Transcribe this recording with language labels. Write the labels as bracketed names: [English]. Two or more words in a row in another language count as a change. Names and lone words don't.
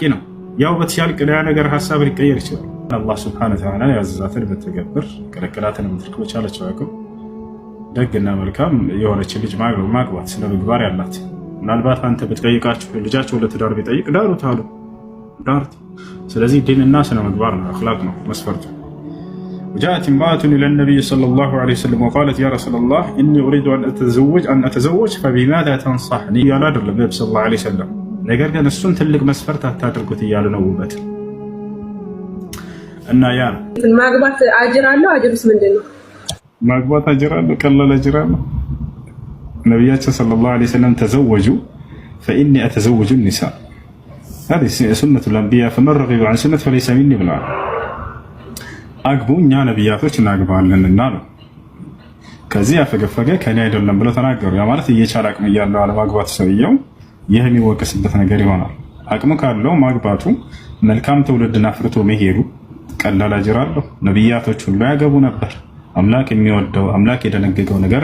[Amharic] ነው። ያው ውበት ሲያልቅ ሌላ ነገር ሐሳብ ሊቀየር ይችላል። አላህ [Arabic] سبحانه وتعالى [Amharic] ያዘዛትን በተገብር ከለከላትን ምትልክ በቻለችው አቅም ደግና መልካም የሆነች ልጅ ማግባት ስነ ምግባር ያላት። ምናልባት አንተ ብትጠይቃችሁ ልጃቸው ለትዳር ቢጠይቅ ዳሩት አሉ ዳሩት። ስለዚህ ዲንና ስነ ምግባር ነው፣ አኽላቅ ነው መስፈርቱ። [Arabic] وجاءت امرأة إلى النبي صلى الله عليه وسلم وقالت يا رسول الله إني أريد أن أتزوج فبماذا تنصحني؟ يا نادر النبي صلى الله عليه وسلم [Amharic] ነገር ግን እሱን ትልቅ መስፈርት አታድርጉት እያሉ ነው ውበት እና ያ ማግባት አጅር አለው። አጅሩስ ምንድነው? ማግባት አጅር አለው፣ ቀላል አጅር አለው። ነብያችን [Arabic] صلى الله عليه وسلم [Amharic] ተዘወጁ [Arabic] فإني أتزوج النساء هذه سنة الأنبياء فمن رغب عن سنة فليس مني [Amharic] ብለዋል። አግቡ እኛ ነብያቶች እናግባለንና ነው። ከዚህ ያፈገፈገ ከኔ አይደለም ብለው ተናገሩ። ያ ማለት እየቻለ አቅም እያለው አለማግባት ሰውየው ይህ የሚወቀስበት ነገር ይሆናል። አቅሙ ካለው ማግባቱ መልካም ትውልድን አፍርቶ መሄዱ ቀላል አጅር አለው። ነብያቶች ሁሉ ያገቡ ነበር። አምላክ የሚወደው አምላክ የደነገገው ነገር